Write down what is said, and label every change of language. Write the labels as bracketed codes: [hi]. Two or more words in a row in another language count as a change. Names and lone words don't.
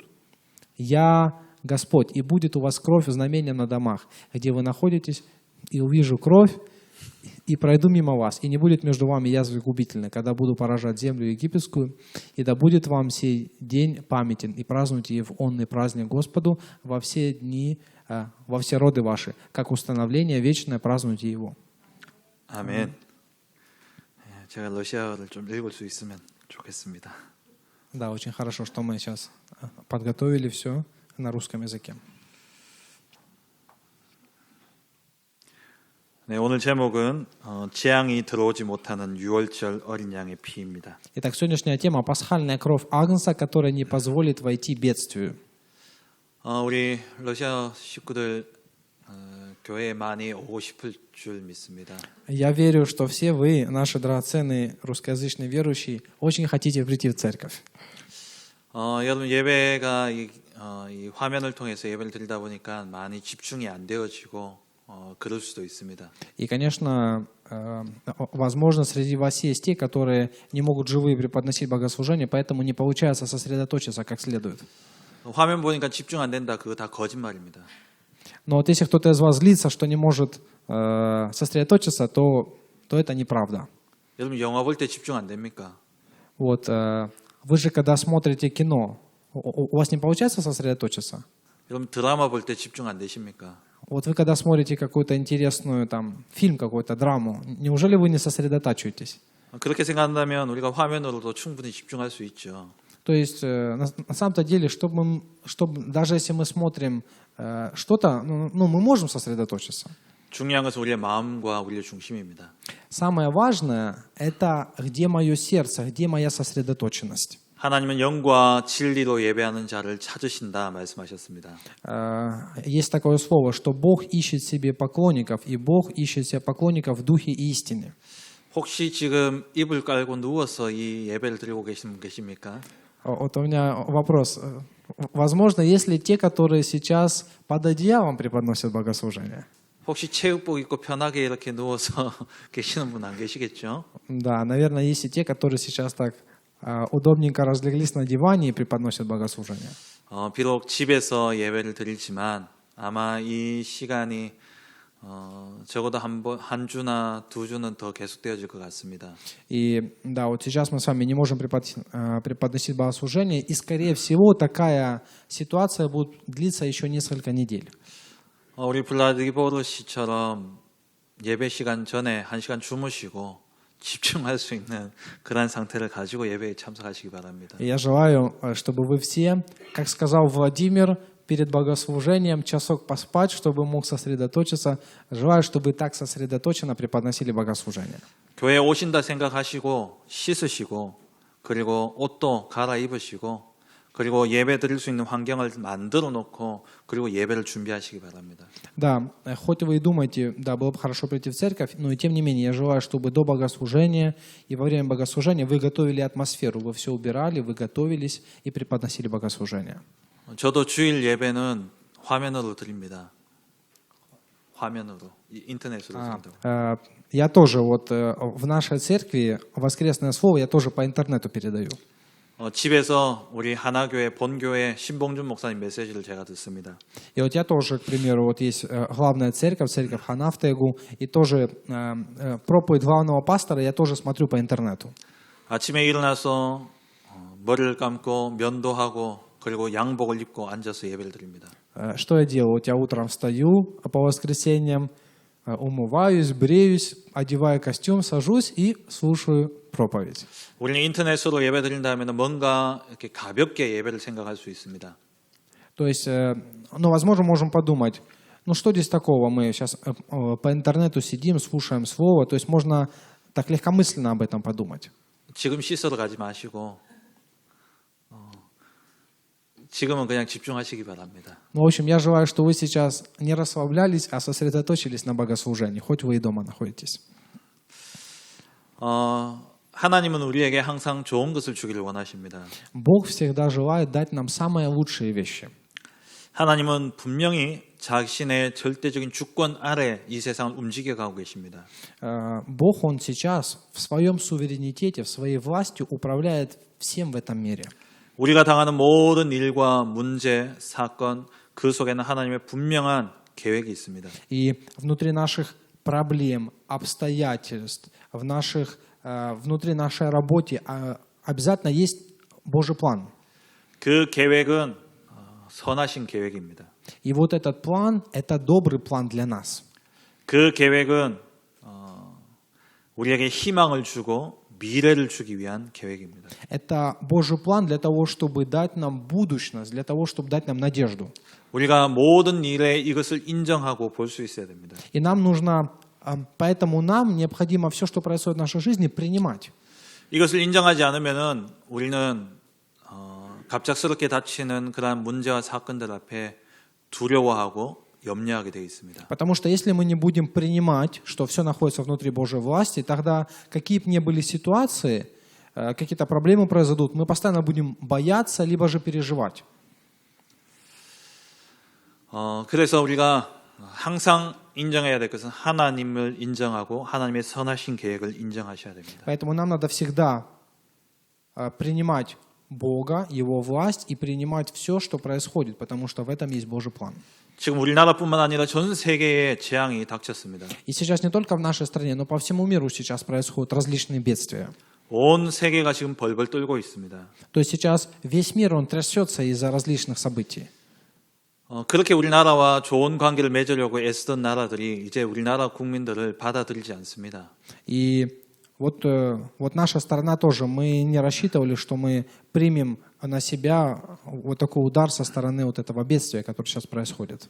[ru] Я Господь, и будет у вас кровь знамением на домах, где вы находитесь, и увижу кровь, и пройду мимо вас, и не будет между вами язвы губительной, когда буду поражать землю египетскую, и да будет вам сей день памятен, и празднуйте его онный праздник Господу во все дни, во все роды ваши, как установление вечное празднуйте его. [ko] 아멘. 제가 러시아어를 좀 읽을 수 있으면 좋겠습니다. [ru] Да, очень хорошо, что мы сейчас подготовили все на русском языке. [ko] 네, 오늘 제목은 재앙이 들어오지 못하는 유월절 어린 양의 피입니다. [ru] Итак, сегодняшняя тема – пасхальная кровь Агнца, которая не позволит войти бедствию. [ko] 우리 러시아 식구들 교회에 많이 오고 싶을 줄 믿습니다. [ru] Я верю, что все вы, наши драгоценные русскоязычные верующие, очень хотите прийти в церковь. [ko] 여러분 예배가 이 화면을 통해서 예배를 드리다 보니까 많이 집중이 안 되어지고 그럴 수도 있습니다. [ru] И, конечно, возможно, среди вас есть те, которые не могут живые преподносить богослужение, поэтому не получается сосредоточиться как следует. [ko] 화면 보니까 집중 안 된다. 그거 다 거짓말입니다. [ru] Но вот если кто-то из вас злится, что не может сосредоточиться, то это неправда. [ko] 여러분 영화 볼 때 집중 안 됩니까? [ru] Вот, вы же, когда смотрите кино, у вас не получается сосредоточиться? [ko] 여러분 드라마 볼 때 집중 안 되십니까? [ru] Вот вы, когда смотрите какую-то интересную там, фильм, какую-то драму, неужели вы не сосредотачиваетесь? [ko] 그렇게 생각한다면 우리가 화면으로도 충분히 집중할 수 있죠. [ru] То есть, на самом-то деле, чтобы даже если мы смотрим что-то, мы можем сосредоточиться. [ko] 중요한 것은 우리의 마음과 우리의 중심입니다. [ru] Самое важное – это где мое сердце, где моя сосредоточенность. [ko] 하나님은 영과 진리로 예배하는 자를 찾으신다 말씀하셨습니다. [ru] Есть такое слово, что Бог ищет себе поклонников, и Бог ищет себе поклонников в духе истины. [ko] 혹시 지금 이불 깔고 누워서 이 예배를 드리고 계신 분 계십니까? [ru] Вот у меня вопрос. Возможно, есть ли те, которые сейчас под одеялом преподносят богослужение? [ko] 혹시 체육복 입고 편하게 이렇게 누워서 계시는 분 안 계시겠죠? [ru] Да, наверное, есть и те, которые сейчас так удобненько разлеглись на диване и преподносят богослужение. [ko] 비록 집에서 예배를 드리지만 아마 이 시간이 적어도 한 주나 두 주는 더 계속되어질 것 같습니다. [ru] И да, вот сейчас мы с вами не можем преподносить богослужение, и, скорее всего, такая ситуация будет длиться еще несколько недель. [ko] 우리 블라디보르 씨처럼 예배 시간 전에 1시간 주무시고 집중할 수 있는 그런 상태를 가지고 예배에 참석하시기 바랍니다. [ru] Я желаю, чтобы вы все, как сказал Владимир, перед богослужением часок поспать, чтобы мог сосредоточиться. Желаю, чтобы так сосредоточенно преподносили богослужение. [ko] 교회에 오신다 생각하시고 씻으시고 그리고 옷도 갈아입으시고 그리고 예배 드릴 수 있는 환경을 만들어 놓고 그리고 예배를 준비하시기 바랍니다. [ru] Да, хоть вы и думаете, да, было бы хорошо прийти в церковь, но и тем не менее, я желаю, чтобы до богослужения и во время богослужения вы готовили атмосферу, вы все убирали, вы готовились и преподносили богослужение. [ko] 저도 주일 예배는 화면으로 드립니다. 화면으로, 인터넷으로 드린다고. [ru] Я тоже вот в нашей церкви воскресное слово я тоже по интернету передаю. [ko] 집에서 우리 하나교회 본교회 신봉준 목사님 메시지를 제가 듣습니다. [ru] И вот я тоже, к примеру, вот есть главная церковь, церковь Хана в Тегу, и тоже проповедь главного пастора я тоже смотрю по интернету. [ko] 아침에 일어나서 머리를 감고 면도하고 그리고 양복을 입고 앉아서 예배를 드립니다. [ru] Что я делаю? Вот я утром встаю по воскресеньям, умываюсь, бреюсь, одеваю костюм, сажусь и слушаю проповедь. [ko] 우리는 인터넷으로 예배 드린다면 뭔가 이렇게 가볍게 예배를 생각할 수 있습니다. [ru] То есть, ну, возможно, можем подумать, ну что здесь такого, мы сейчас по интернету сидим, слушаем слово, то есть можно так легкомысленно об этом подумать. [ko] 지금 씻으러 가지 마시고 지금은 그냥 집중하시기 바랍니다. [ru] Ну, в общем, я желаю, что вы сейчас не расслаблялись, а сосредоточились на богослужении, хоть вы и дома находитесь. [ko] 하나님은 우리에게 항상 좋은 것을 주기를 원하십니다. [ru] Бог всегда желает дать нам самые лучшие вещи. [ko] 하나님은 분명히 자신의 절대적인 주권 아래 이 세상을 움직여가고 계십니다. [ru] Бог, Он сейчас в своем суверенитете, в своей власти управляет всем в этом мире. [ko] 우리가 당하는 모든 일과 문제, 사건, 그 속에는 하나님의 분명한 계획이 있습니다. [ru] И внутри наших проблем, обстоятельств, внутри нашей работы обязательно есть Божий план. [ko] 그 계획은 선하신 계획입니다. [ru] И вот этот план – это добрый план для нас. [ko] 그 계획은 우리에게 희망을 주고 미래를 주기 위한 계획입니다. [ru] Это Божий план для того, чтобы дать нам будущность, для того, чтобы дать нам надежду. [ko] 우리가 모든 일에 이것을 인정하고 볼 수 있어야 됩니다. [ru] И нам нужно, поэтому нам необходимо все, что происходит в нашей жизни, принимать. [ko] 이것을 인정하지 않으면은 우리는 갑작스럽게 닥치는 그러한 문제와 사건들 앞에 두려워하고 염려하게 되어 있습니다. [ru] Потому что если мы не будем принимать, что все находится внутри Божьей власти, тогда какие бы ни были ситуации, какие-то проблемы произойдут, мы постоянно будем бояться, либо же переживать. [ko] 그래서 우리가 항상 인정해야 될 것은 하나님을 인정하고 하나님의 선하신 계획을 인정하셔야 됩니다. [ru] Поэтому нам надо всегда принимать Бога, Его власть и принимать все, что происходит, потому что в этом есть Божий план. [ko] 지금 우리나라뿐만 아니라 전 세계에 재앙이 닥쳤습니다. [ru] И сейчас не только в нашей стране, но по всему миру сейчас происходят различные бедствия. [ko] 온 세계가 지금 벌벌 떨고 있습니다. [ru] То есть сейчас весь мир, он трясется из-за различных событий. [ko] 그렇게 우리나라와 좋은 관계를 맺으려고 애쓰던 나라들이 이제 우리나라 국민들을 받아들이지 않습니다. [ru] И вот наша сторона тоже, мы не рассчитывали, что мы примем на себя вот такой удар со стороны вот этого бедствия, которое сейчас происходит.